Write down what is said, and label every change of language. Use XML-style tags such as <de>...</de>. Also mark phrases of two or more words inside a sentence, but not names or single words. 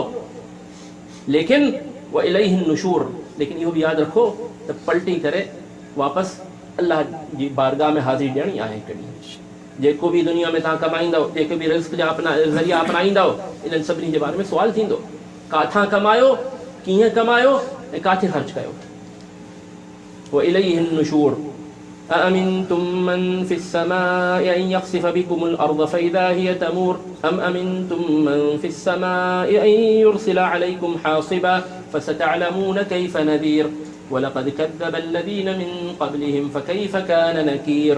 <sd>लेकिन</sd> <ar>وإليه النشور,</ar> <sd>लेकिन इहो बि यादि रखो त पलटी करे वापसि अल्लाह जी बारगाह में हाज़िरी ॾियणी आहे। हिकु ॾींहुं जेको बि दुनिया में तव्हां कमाईंदव, जेके बि रिज़्क़ जा ज़रिया अपनाईंदव, इन्हनि सभिनी जे बारे में सुवालु थींदो। काथां कमायो, कीअं कमायो ऐं काथे ख़र्च कयो।</sd> <ar>وإليه النشور أأمنتم من في السماء أن يخسف بكم الأرض فإذا هي تمور أم أمنتم من في السماء أن يرسل عليكم حاصبا فستعلمون كيف نذير ولقد كذب الذين من قبلهم فكيف كان نكير.</ar>